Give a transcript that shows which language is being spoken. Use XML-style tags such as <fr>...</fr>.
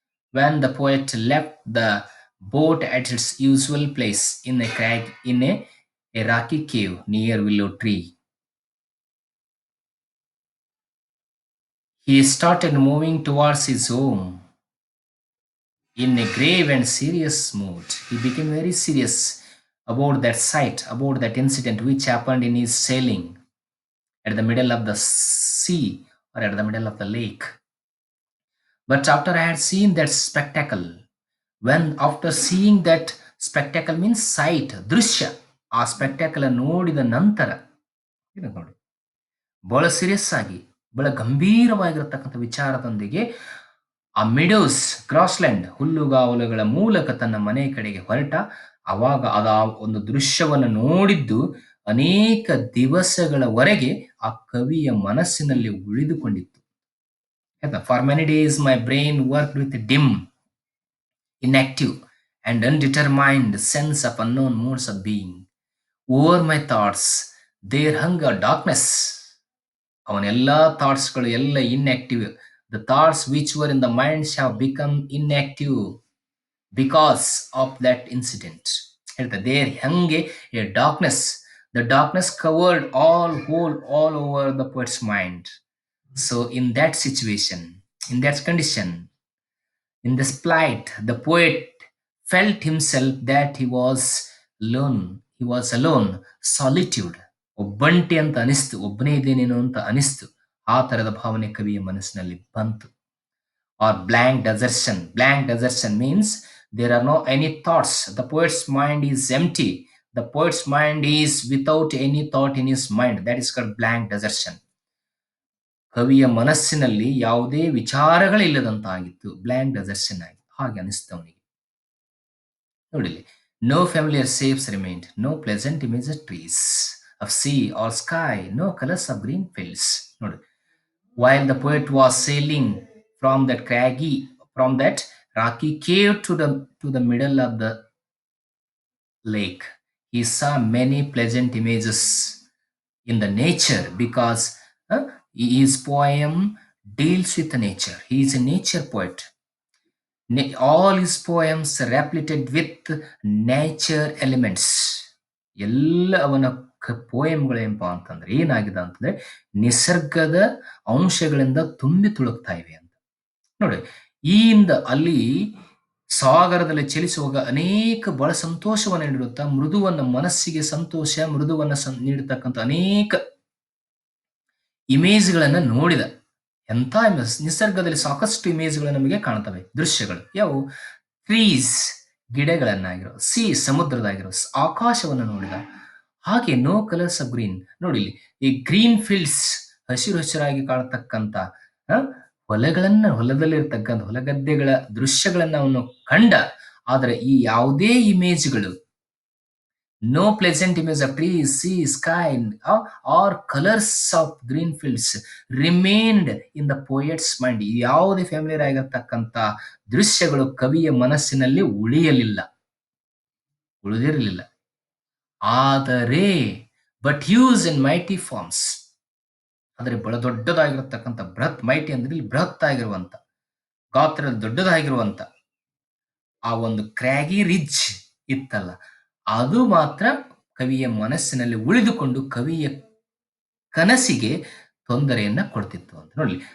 <en>When the poet left the boat at its usual place in a crag in a rocky cave near willow tree, he started moving towards his home in a grave and serious mood. He became very serious about that sight, about that incident which happened in his sailing at the middle of the sea or at the middle of the lake. But after I had seen that spectacle, when after seeing that spectacle means sight,</en> <kn>ದೃಶ್ಯ ಆ spectacle ನೋಡಿದ ನಂತರ ಇದು ನೋಡಿ ಬಹಳ serious ಆಗಿ ಬಹಳ ಗಂಭೀರವಾಗಿರತಕ್ಕಂಥ ವಿಚಾರದೊಂದಿಗೆ ಆ ಮಿಡೋಸ್ ಕ್ರಾಸ್ಲ್ಯಾಂಡ್ ಹುಲ್ಲುಗಾವಲುಗಳ ಮೂಲಕ ತನ್ನ ಮನೆ ಕಡೆಗೆ ಹೊರಟ ಅವಾಗ ಅದ ಆ ಒಂದು ದೃಶ್ಯವನ್ನು ನೋಡಿದ್ದು ಅನೇಕ ದಿವಸಗಳವರೆಗೆ ಆ ಕವಿಯ ಮನಸ್ಸಿನಲ್ಲಿ ಉಳಿದುಕೊಂಡಿತ್ತು.</kn> <en>For many days my brain worked with dim, inactive, and undetermined sense of unknown modes of being. Over my thoughts there hung a darkness.</en> <kn>ಅವನ ಎಲ್ಲ ಥಾಟ್ಸ್ಗಳು ಎಲ್ಲ inactive.</kn> <en>The thoughts which were in the minds have become inactive because of that incident.</en> <kn>ಹೇಳ್ತಾರೆ</kn> <en>There ಹಂಗೆ a darkness. The darkness covered all over the poet's mind. So in that situation, in that condition, in this plight, the poet felt himself that he was alone. He was alone, solitude.</en> <kn>ಒಬ್ಬಂಟಿ ಅಂತ ಅನಿಸ್ತು, ಒಬ್ಬನೇ ಇದ್ದೇನೇನೋ ಅಂತ ಅನಿಸ್ತು. ಆ ತರದ ಭಾವನೆ ಕವಿಯ ಮನಸ್ಸಿನಲ್ಲಿ ಬಂತು.</kn> <en>Or blank desertion. Blank desertion means there are no any thoughts. The poet's mind is empty. The poet's mind is without any thought in his mind. That is called blank desertion.</en> <kn>ಕವಿಯ ಮನಸ್ಸಿನಲ್ಲಿ ಯಾವುದೇ ವಿಚಾರಗಳಿಲ್ಲದಂತಾಗಿತ್ತು. ಬ್ಲ್ಯಾಂಕ್ ಡೆಸರ್ಷನ್ ಆಗಿ ಹಾಗೆ ಅನಿಸ್ತು ಅವನಿಗೆ. ನೋಡಿಲ್ಲಿ</kn> <en>No familiar shapes remained, no pleasant image of trees, of sea or sky, no colors of green fields. ನೋಡಿ while the poet was sailing from that craggy, from that rocky cave to the middle of the lake. He saw many pleasant images in the nature because his poem deals with nature. He is a nature poet. All his poems repleted with nature elements.</en> <kn>ಎಲ್ಲ ಅವನ ಪೋಯಂಗಳೇನಪ್ಪ ಅಂತಂದ್ರೆ ಏನಾಗಿದೆ ಅಂತಂದ್ರೆ ನಿಸರ್ಗದ ಅಂಶಗಳಿಂದ ತುಂಬಿ ತುಳುಕ್ತಾ ಇವೆ ಅಂತ ನೋಡಿ. ಈಯಿಂದ ಅಲ್ಲಿ ಸಾಗರದಲ್ಲಿ ಚಲಿಸುವಾಗ ಅನೇಕ ಬಹಳ ಸಂತೋಷವನ್ನು ನೀಡುತ್ತಾ ಮೃದುವನ್ನ ಮನಸ್ಸಿಗೆ ಸಂತೋಷ ಮೃದುವನ್ನ ನೀಡತಕ್ಕಂಥ ಅನೇಕ ಇಮೇಜ್ಗಳನ್ನ ನೋಡಿದ. ಎಂಥ ಇಮೇಜ್! ನಿಸರ್ಗದಲ್ಲಿ ಸಾಕಷ್ಟು ಇಮೇಜ್ಗಳು ನಮಗೆ ಕಾಣ್ತವೆ, ದೃಶ್ಯಗಳು. ಯಾವುವು? ಟ್ರೀಸ್, ಗಿಡಗಳನ್ನಾಗಿರೋ, ಸಿ, ಸಮುದ್ರದಾಗಿರೋ, ಆಕಾಶವನ್ನು ನೋಡಿದ. ಹಾಗೆ</kn> <en>No colours of green.</en> <kn>ನೋಡಿ ಇಲ್ಲಿ ಈ ಗ್ರೀನ್ ಫೀಲ್ಡ್ಸ್, ಹಸಿರು ಹಸಿರಾಗಿ ಕಾಣತಕ್ಕಂಥ ಹೊಲದಲ್ಲಿರ್ತಕ್ಕಂಥ ಹೊಲಗದ್ದೆಗಳ ದೃಶ್ಯಗಳನ್ನ ಅವನು ಕಂಡ. ಆದರೆ ಈ ಯಾವುದೇ ಇಮೇಜ್ಗಳು,</kn> <en>no pleasant image of trees, sea, sky, or colors of green fields remained in the poet's mind.</en> <kn>ಯಾವುದೇ ಫ್ಯಾಮಿಲಿಯರ್ ಆಗಿರ್ತಕ್ಕಂಥ ದೃಶ್ಯಗಳು ಕವಿಯ ಮನಸ್ಸಿನಲ್ಲಿ ಉಳಿದಿರಲಿಲ್ಲ. ಆದರೆ</kn> <en>but hues in mighty forms,</en> <kn>ಆದರೆ ಬಹಳ ದೊಡ್ಡದಾಗಿರತಕ್ಕಂಥ ಬೃಹತ್, ಮೈಟಿ ಅಂದ್ರೆ ಇಲ್ಲಿ ಬೃಹತ್ ಆಗಿರುವಂತ, ಗಾತ್ರ ದೊಡ್ಡದಾಗಿರುವಂತ ಆ ಒಂದು ಕ್ರ್ಯಾಗಿ ರಿಡ್ಜ್ ಇತ್ತಲ್ಲ, ಅದು ಮಾತ್ರ ಕವಿಯ ಮನಸ್ಸಿನಲ್ಲಿ ಉಳಿದುಕೊಂಡು ಕವಿಯ ಕನಸಿಗೆ ತೊಂದರೆಯನ್ನ ಕೊಡ್ತಿತ್ತು ಅಂತ ನೋಡಿ.</kn>